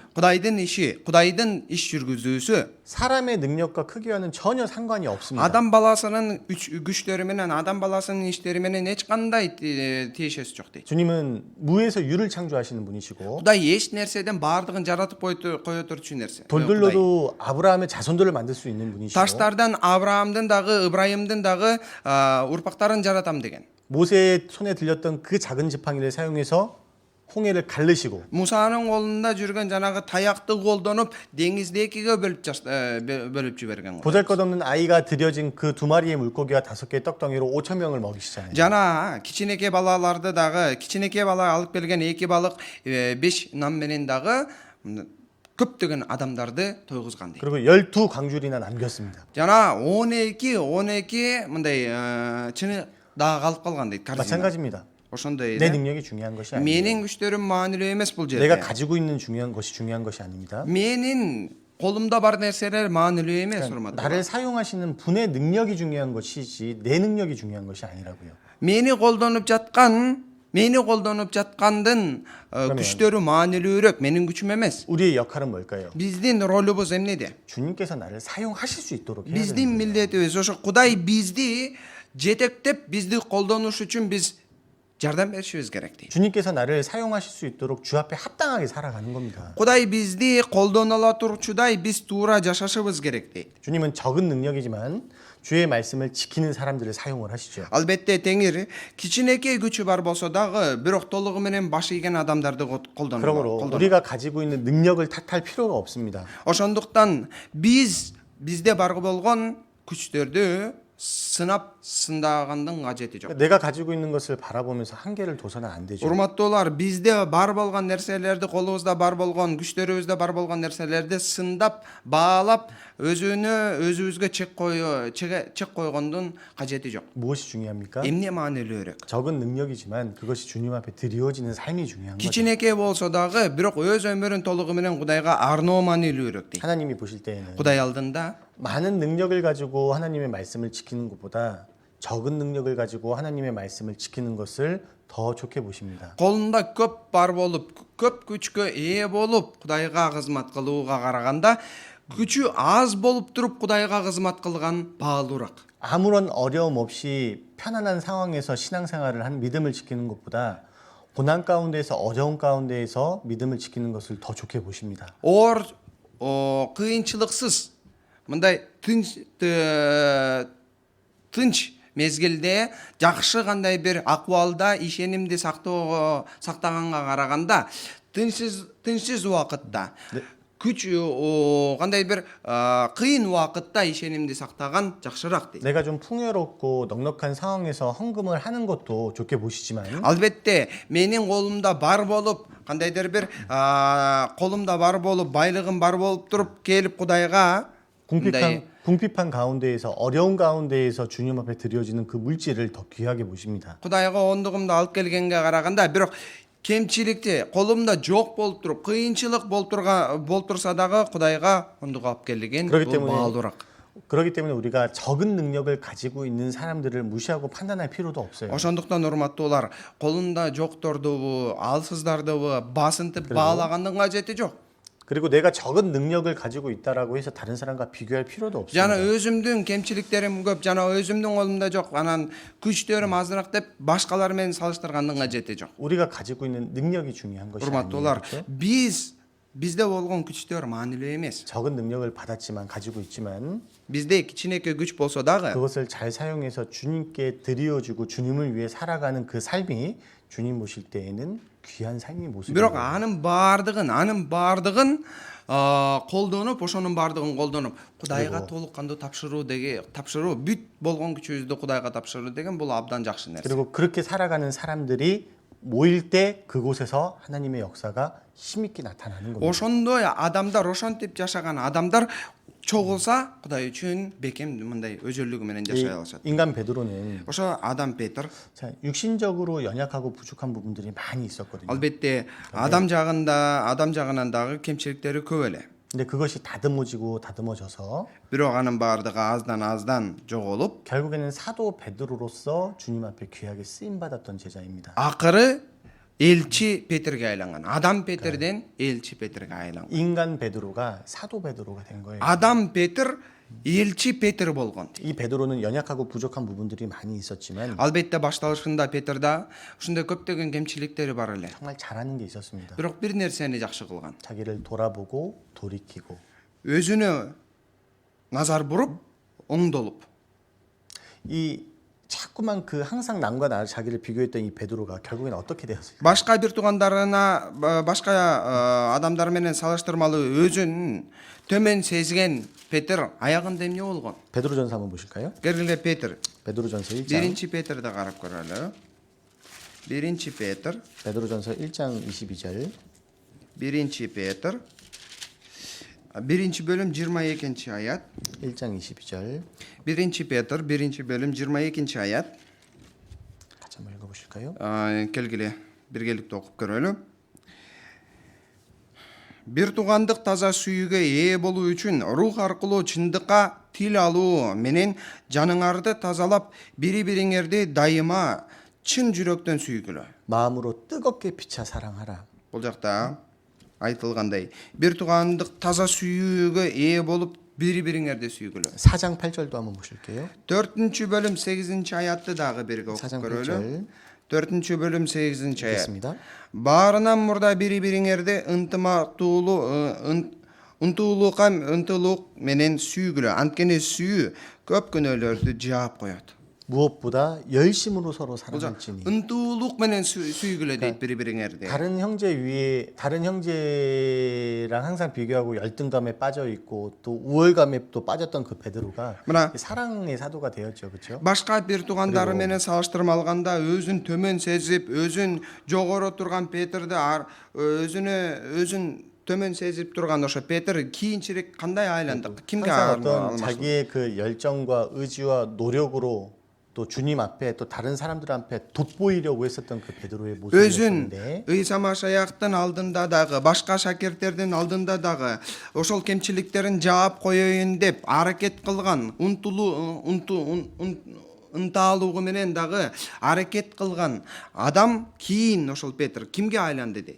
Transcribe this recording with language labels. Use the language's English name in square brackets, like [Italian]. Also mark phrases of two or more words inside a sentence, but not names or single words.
[Kyrgyz] Кудайдын иши, Кудайдын иш жүргүзүүсү [Korean] 사람의 능력과 크기와는 전혀 상관이 없습니다. [Kyrgyz] адам баласынын күчтөрү менен, адам баласынын иштери менен эч кандай тиешеси жок дейт. [Korean] 주님은 무에서 유를 창조하시는 분이시고 [Kyrgyz] Кудай эч нерседен баардыгын жаратып кое турчу нерсе. [Korean] 돌들로도 아브라함의 자손들을 만들 수 있는 분이시고 [Kyrgyz] Таштардан Авраамдын дагы, Ыбрайымдын дагы урпактарын жаратам деген. [Korean] 모세의 손에 들렸던 그 작은 지팡이를 사용해서 홍해를 갈르시고 [Kazakh] Мусаның қолында жүрген жанагы таяқты қолданып деңізді екіге бөліп жіберген. [Korean] 보잘것없는 아이가 들여진 그 두 마리의 물고기와 5개의 떡덩이로 5천 명을 먹이시잖아요. [Kyrgyz] Жана кичинекей балаларды дагы, кичинекей бала алып келген 2 балык 5 нам менен дагы көптөгөн адамдарды тойгузган дейт. [Korean] 그리고 12 광줄이나 남겼습니다. [Kyrgyz] Жана 12 мындай чыны дагы калып калган дейт. [Korean] 마찬가지입니다. [Kyrgyz] ошондой [Korean] 내 능력이 중요한 것이 아니에요. [Kyrgyz] менин күчтөрүм маанилүү эмес бул [Korean] 내가 [Kyrgyz] жерде. [Korean] 가지고 있는 중요한 것이 아닙니다. [Kyrgyz] менин колумда бар нерселер маанилүү эмес, урматтуу. [Korean] 나를 사용하시는 분의 능력이 중요한 것이지 내 능력이 중요한 것이 아니라고요. [Kyrgyz] мени колдонуп жаткандын күчтөрү маанилүүрөөк, менин күчүм эмес. [Korean] 우리의 역할은 뭘까요? [Kyrgyz] биздин ролубуз эмнеде? [Korean] 주님께서 나를 사용하실 수 있도록 해야 [Kyrgyz] биздин [Korean] 됩니다. [Kyrgyz] милдетибиз ошо Кудай бизди жетектеп, бизди колдонуш үчүн биз жардам беришибиз керек дейт. [Korean] 주님께서 나를 사용하실 수 있도록 주 앞에 합당하게 살아가는 겁니다. [Kyrgyz] Кудай бизди колдоно ала турчудай биз туура жашашыбыз керек дейт. [Korean] 주님은 적은 능력이지만 주의 말씀을 지키는 사람들을 사용을 하시죠. [Kyrgyz] Албетте Теңир кичинекей күчү бар болсо дагы, бирок толугу менен баш ийген адамдарды [Korean] 그러므로 [Kyrgyz] колдонот. [Korean] 우리가 가지고 있는 능력을 탓할 필요가 없습니다. [Kyrgyz] Ошондуктан бизде бар болгон күчтөрдү сындагандын кажети жок. [Korean] 내가 가지고 있는 것을 바라보면서 한계를 둬서는 안 되죠. [Kyrgyz] Урматтуулар, бизде бар болгон нерселерди, колубузда бар болгон, күчтөрүбүздө бар болгон нерселерди сындап, баалап, өзүбүзгө чек койгондун кажети жок. [Korean] 무엇이 중요합니까? [Kyrgyz] эмне маанилүүрөөк? [Korean] 적은 능력이지만 그것이 주님 앞에 드려지는 삶이 중요한 거죠. [Kyrgyz] кичинекей болсо дагы, бирок өз өмүрүн толугу менен Кудайга арноо маанилүүрөөк дейт. [Korean] 하나님이 보실 때에는 [Kyrgyz] Кудай алдында [Korean] 많은 능력을 가지고 하나님의 말씀을 지키는 것보다 적은 능력을 가지고 하나님의 말씀을 지키는 것을 더 좋게 보십니다. [Kyrgyz] колунда көп бар болуп, көп күчкө ээ болуп, Кудайга кызмат кылууга караганда, күчү аз болуп туруп Кудайга кызмат кылган баалуураак. [Korean] 아무런 어려움 없이 편안한 상황에서 신앙생활을 한 믿음을 지키는 것보다 고난 가운데에서 어려운 가운데에서 믿음을 지키는 것을 더 좋게 보십니다. [Kyrgyz] оор кыйынчылыксыз, мындай тынч мезгилде, жакшы кандай бир акыбалда ишенимди сактаганга караганда, тынчсыз убакытта, күч кандай бир кыйын убакытта ишенимди сактаган жакшыраак дейт. [Korean] 내가 좀 풍요롭고 넉넉한 상황에서 헌금을 하는 것도 좋게 보시지만 [Kyrgyz] Албетте, менин колумда бар болуп, кандайдыр бир колумда бар болуп, байлыгым бар болуп туруп келип Кудайга [Korean] 궁핍한 가운데에서 어려운 가운데에서 주님 앞에 드려지는 그 물질을 더 귀하게 보십니다. [Kyrgyz] Кудайга ондугумду алып келгенге караганда, бирок кемчиликти колумда жок болуп туруп, кыйынчылык болуп турса дагы Кудайга ондугу алып келген бул баалуураак. [Korean] 그렇기 때문에 우리가 적은 능력을 가지고 있는 사람들을 무시하고 판단할 필요도 없어요. [Kyrgyz] Ошондуктан урматтуулар, колунда жоктордубу, алсыздардыбы басынтып баалагандын кажети жок. [Korean] 그리고 내가 적은 능력을 가지고 있다라고 해서 다른 사람과 비교할 필요도 없습니다. [Kyrgyz] Жана өзүмдүн кемчиликтерим көп, жана өзүмдүн колумда жок, анан күчтөрүм азыраак деп башкалар менен салыштыргандын кажети жок. [Korean] 우리가 가지고 있는 능력이 중요한 것이 [Kyrgyz] урматтуулар, [Korean] 아니에요. [Kyrgyz] бизде болгон күчтөр маанилүү эмес. [Korean] 적은 능력을 받았지만 가지고 있지만 [Kyrgyz] Бизде кичинекей күч болсо дагы, [Korean] 그것을 잘 사용해서 주님께 드려주고 주님을 위해 살아가는 그 삶이 주님 보실 때에는 귀한 삶의 [Kyrgyz] бирок [Korean] 모습입니다. [Kyrgyz] анын бардыгын колдонуп, ошонун бардыгын колдонуп, Кудайга толук кандуу тапшыруу, бүт болгон күчүбүздү Кудайга тапшыруу деген бул абдан жакшы нерсе. [Korean] 그리고 그렇게 살아가는 사람들이 모일 때 그곳에서 하나님의 역사가 힘있게 나타나는 겁니다. [Kyrgyz] Ошондой адамдар, ошентип жашаган адамдар чогулса, Кудай үчүн бекем мындай өзөрлүгү менен жашай алышат. [Korean] 인간 베드로는 [Kyrgyz] Ошо адам Петр, [Korean] 자, 육신적으로 연약하고 부족한 부분들이 많이 있었거든요. [Kyrgyz] албетте адам жагынан дагы кемчиликтери көп эле. [Korean] 근데 그것이 다듬어져서 [Kyrgyz] Бирок анын баардыгы аздан жоголуп, [Korean] 결국에는 사도 베드로로서 주님 앞에 귀하게 쓰임 받았던 제자입니다. [Kyrgyz] акыры элчи Петрге айланган. Адам Петрден элчи Петрге айланган. [Korean] 인간 베드로가 사도 베드로가 된 거예요. [Kyrgyz] Адам Петр элчи Петр болгон. [Korean] 이 베드로는 연약하고 부족한 부분들이 많이 있었지만 [Kyrgyz] Албетте башталышында Петрда ушундай көптөгөн кемчиликтери бар эле. [Korean] 정말 잘하는 게 있었습니다. [Kyrgyz] Бирок бир нерсени жакшы кылган. [Korean] 자기를 돌아보고 돌이키고 [Kyrgyz] өзүнө назар буруп, оңдолуп. [Korean] 이 자꾸만 그 항상 남과 나 자기를 비교했던 이 베드로가 결국엔 어떻게 되었을까? [Kyrgyz] башка бир туугандарына башка адамдар менен салыштырмалуу өзүн төмөн сезген Петр аягында эмне болгон? [Korean] 베드로전서 한번 보실까요? [Kyrgyz] Келгиле Петр. [Korean] 베드로전서 1장. [Kyrgyz] Биринчи Петрди карап көрөлү. Биринчи Петр. [Korean] 베드로전서 1장 22절. [Kyrgyz] Биринчи Петр. Биринчи бөлүм 22 аят. [Korean] 1장 22절. [Kyrgyz] Биринчи Петр, биринчи бөлүм 22 аят. [Korean] 같이 한번 읽어보실까요? [Kyrgyz] Келгиле биргеликте окуп көрөлү. Бир туугандык таза сүйүүгө ээ болуу үчүн рух аркылуу чындыкка тил алуу менен жаныңарды тазалап, бири-бириңерди дайыма чын жүрөктөн сүйгүлө. [Korean] 마음으로 뜨겁게 피차 사랑하라. [Kyrgyz] Бул жакта айтылгандай, бир туугандык таза сүйүүгө ээ болуп, бири-бириңерди сүйгүлө. [Korean] 4장 8절도 한번 보실게요. [Kyrgyz] 4 бөлүм 8 аятты дагы бирге окуп [Korean] 4장 [Kyrgyz] көрөлү. [Korean] 8절 [Kyrgyz] 4 бөлүм 8 аят. [Korean] 읽겠습니다. [Kyrgyz] Баарынан мурда бири-бириңерди ынтымактуулук менен сүйгүлө. Анткени сүйүү көп күнөөлөрдү жаап коет. [Korean] 무엇보다 열심으로 서로 [Kyrgyz] Бул [Korean] 사랑할지니. [Kyrgyz] ынтуулук менен сүйгүлө дейт бири-бириңерди. [Korean] 다른 형제랑 항상 비교하고 열등감에 빠져 있고 또 우월감에 또 빠졌던 그 베드로가 [Kyrgyz] мына [Korean] 사랑의 사도가 되었죠, 그렇죠? [Kyrgyz] башка бир туугандары менен салыштырмалганда өзүн төмөн сезип, өзүн жогору турган Петрди өзүн төмөн сезип турган ошо Петр кийинчерээк кандай айланды? Кимге [Korean] 항상 어떤 [Kyrgyz] алмашты? [Korean] 자기의 그 열정과 의지와 노력으로 또 주님 앞에 또 다른 사람들 앞에 돋보이려고 했었던 그 베드로의 [Kyrgyz] өзүн [Korean] 모습이었는데 [Kyrgyz] Ыйса Машаяктын алдында дагы, башка шакирттердин алдында дагы ошол кемчиликтерин жаап коеюн деп аракет кылган, ынтаалуугу менен дагы аракет кылган адам кийин ошол Петр кимге айланды дейт?